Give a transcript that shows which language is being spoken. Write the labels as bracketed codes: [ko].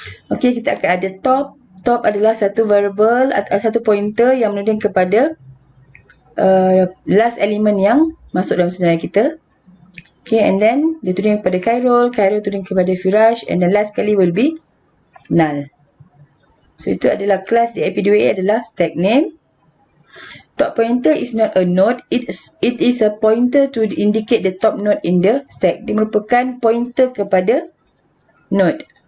[ms] Okey, kita akan ada top. Top adalah satu variable atau satu pointer yang menunjuk kepada last element yang masuk dalam senarai kita. [en] Okay, and then [ms] dia tuding kepada Khairul, Khairul tuding kepada Firaj, and then last kali [en] will be null. [ms] So itu adalah kelas di IP2A adalah stack name. [en] Top pointer is not a node, it is a pointer to indicate the top node in the stack. [ms] Dia merupakan pointer kepada node.